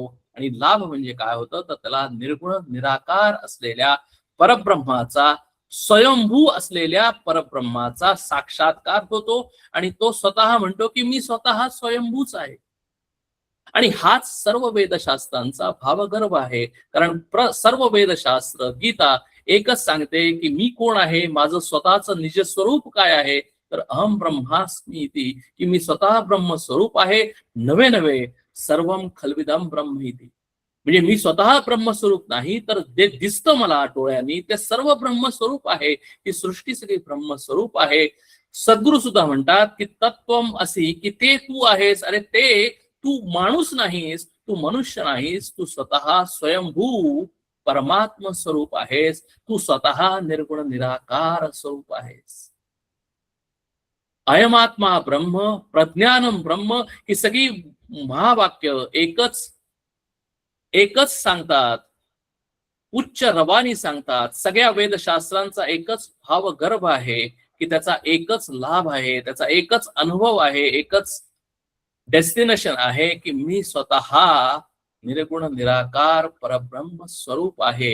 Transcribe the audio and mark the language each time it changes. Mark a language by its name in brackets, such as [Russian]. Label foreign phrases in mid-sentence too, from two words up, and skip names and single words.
[Marathi] आणि लाभ म्हणजे काय होतं, तर त्याला निर्गुण निराकार असलेल्या परब्रह्माचा, स्वयंभू असलेल्या परब्रह्माचा साक्षात्कार होतो. आणि तो स्वतः म्हणतो की मी स्वतः स्वयंभूच आहे. आणि हाच सर्व वेदशास्त्रांचा भावगर्भ आहे. कारण सर्व वेदशास्त्र गीता एकच सांगते की मी कोण आहे, माझं स्वतःचं निजस्वरूप काय आहे, तर [Sanskrit] अहम ब्रह्मास्मी इति, [Marathi] की मी स्वतः ब्रह्मस्वरूप आहे. [Sanskrit] नवे नवे सर्वम खलविदम ब्रह्म इति, [Marathi] म्हणजे मी स्वतः ब्रह्मस्वरूप नाही, तर जे दिसतं मला डोळ्यांनी ते सर्व ब्रह्मस्वरूप आहे. ही सृष्टी सगळी ब्रह्मस्वरूप आहे. सद्गुरु सुद्धा म्हणतात की [Sanskrit] तत्वम असी, [Marathi] की ते तू आहेस. अरे ते तू माणूस नाहीस, तू मनुष्य नाहीस, तू स्वतः स्वयंभू परमात्म स्वरूप आहेस. तू स्वतः निर्गुण निराकार स्वरूप आहेस. [Sanskrit] अयमात्मा ब्रह्म प्रज्ञानम ब्रह्म [Marathi] ही सगळी महावाक्य एकच सांगतात, उच्च रवानी सांगतात. सगळ्या वेदशास्त्रांचा एकच भावगर्भ आहे की त्याचा एकच लाभ आहे, त्याचा एकच अनुभव आहे, एकच डेस्टिनेशन आहे की मी स्वतः निर्गुण निराकार परब्रह्म स्वरूप आहे.